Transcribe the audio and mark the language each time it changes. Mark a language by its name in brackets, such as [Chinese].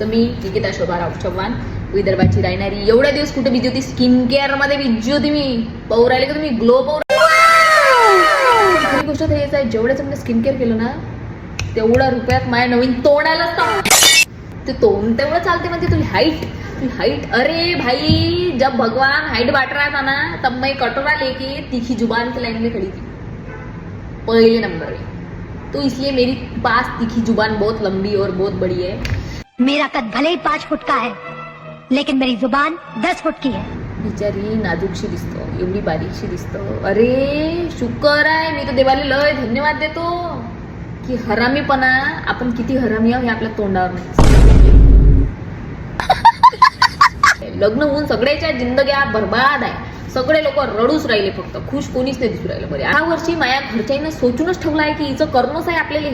[Marathi] तर मी निकिता शोभाराव चव्हाण, विदर्भाची राहणारी. एवढ्या दिवस कुठे बिजी होती? स्किन केअर मध्ये बिजी होती मी. पाहू राहिले का तुम्ही? ग्लो पाहू. खरी गोष्ट तर हेच आहे, जेवढ्याचं मी स्किन केअर केलं ना तेवढ्या रुपयात माझ्या नवीन तोंड आलं. ते तोंड तेवढं चालते म्हणजे तुझी हाइट. [Hindi] अरे भाई, जब भगवान हाइट बांट रहा था ना, तब मैं कटोरा लेके तीखी जुबान की लाइन में खड़ी थी पहले नंबर में. तो इसलिए मेरी पास तीखी जुबान बहुत लंबी और बहुत बड़ी है. मेरा कद भले ही 5 फुट का है, लेकिन मेरी जुबान 10 फुट की है. [Marathi] बिचारी नाजूकशी दिसतो, एवढी बारीकशी दिसतो. अरे शुक्र आहे, मी तर देवाला लय धन्यवाद देतो की हरामीपणा, आपण किती हरामी आहोत हे आपल्या तोंडावर नाही. लग्न होऊन सगळ्याच्या जिंदग्या बर्बाद आहे. सगळे लोक रडूच राहिले, फक्त खुश कोणीच नाही दिसू राहिलं. बरे 8 वर्षी माझ्या घरच्यांना सोचूनच ठेवलं आहे की हिचं करणंच आहे आपल्याला.